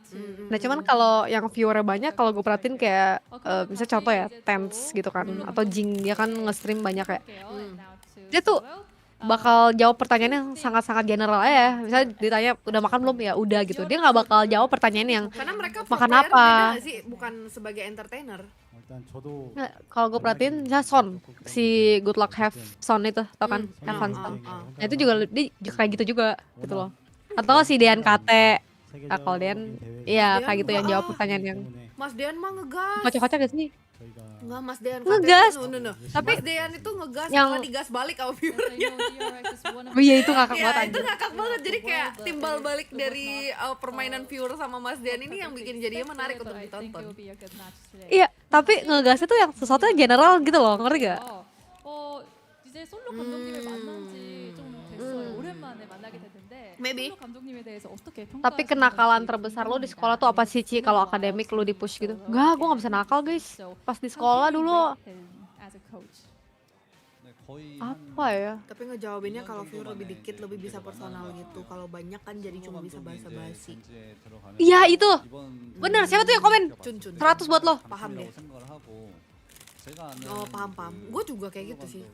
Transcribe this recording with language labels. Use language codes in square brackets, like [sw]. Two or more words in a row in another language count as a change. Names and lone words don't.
[id] Nah cuman kalau yang viewernya banyak, kalau gue perhatiin kayak misalnya contoh ya, Tense gitu kan, atau Jing, dia kan nge-stream banyak ya. Dia tuh bakal jawab pertanyaannya sangat-sangat general aja. Misalnya ditanya udah makan belum, ya udah gitu. Dia nggak bakal jawab pertanyaan yang Karena mereka makan player apa. beda gak sih? Bukan sebagai entertainer. Nah, kalau gue perhatiin misalnya Son, si Good Luck Have Son itu, tau kan? Have Fun Son. Nah itu juga dia kayak gitu juga gitu loh. Atau si Dean KT. Nah kalau Dean, iya kayak gitu yang jawab pertanyaan yang Mas Dean mah ngegas. kocak-kocak gak sih? Enggak, Mas Dean Ngegas. No. Tapi Mas Dean itu ngegas yang- malah digas balik sama viewernya. Oh iya itu ngakak Iya, banget itu anjir. ngakak banget. Jadi kayak timbal balik dari permainan viewer sama Mas Dean ini yang bikin jadinya menarik untuk ditonton. Iya, tapi ngegasnya tuh yang sesuatu yang general gitu loh, ngerti gak? [ko] 이제 솔로 감독님을 만난 지좀 됐어요. 오랜만에 만나게 됐는데 Maybe. 솔로 감독님에 대해서 어떻게 [id] Tapi [ko] 평가하시는지 [id] kenakalan terbesar lo di sekolah tuh apa sih Ci? Kalau akademik lo di push gitu? Enggak, gue gak bisa nakal guys. Pas di sekolah dulu. [en] as a coach. [id] Apa ya? Tapi ngejawabinnya kalau viewer lebih dikit lebih bisa personal gitu. Kalau banyak kan jadi cuma bisa basa-basi. Iya itu. Bener, siapa tuh yang komen? Cun. 100 buat lo. Paham deh. Oh paham. Gue juga kayak gitu sih.